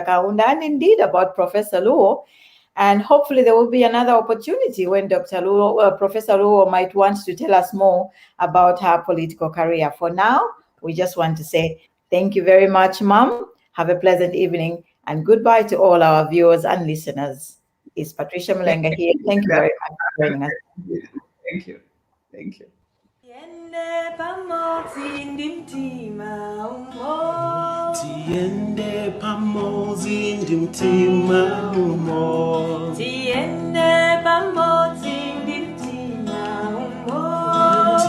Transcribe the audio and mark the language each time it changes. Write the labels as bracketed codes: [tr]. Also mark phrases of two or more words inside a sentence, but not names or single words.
[en] Kaunda and indeed about Professor Luo. And hopefully there will be another opportunity when Professor Luo might want to tell us more about her political career. For now, we just want to say thank you very much, Mom. Have a pleasant evening, and goodbye to all our viewers and listeners. It's Patricia Mulenga here. Thank you very much for joining us. Thank you. Thank you. [ny] Tiende pamodzi ndi mtima umodzi. Tiende pamodzi ndi mtima umodzi. Tiende pamodzi ndi mtima umodzi.